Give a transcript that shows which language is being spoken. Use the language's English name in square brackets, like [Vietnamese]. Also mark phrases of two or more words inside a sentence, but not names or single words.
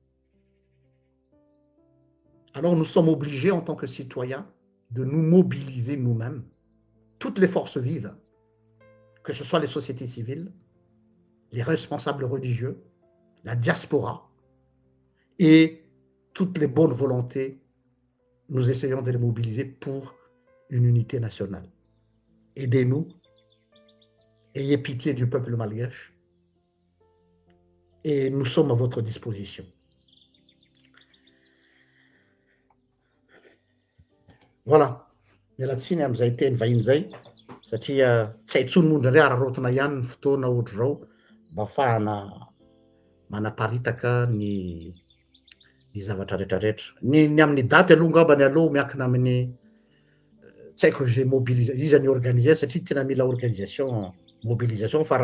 [French] Alors nous sommes obligés en tant que citoyens de nous mobiliser nous-mêmes, toutes les forces vives, que ce soit les sociétés civiles, les responsables religieux, la diaspora et toutes les bonnes volontés, nous essayons de les mobiliser pour une unité nationale. Aidez-nous, ayez pitié du peuple malgache et nous sommes à votre disposition. Voilà. [Malagasy] Miala tsiny amin'izay teny vahiny zay satria tsy hay intsony moa indraindray ararotina ihany ny fotoana ohatra zao mba ahafahana manaparitaka ny zavatra rehetrarehetra. Ny amin'ny daty aloha ngambany aloha miankina amin'ny tsy haiko zay iza ny organiser satria tena mila [French] organisation mobilisation [Malagasy] fa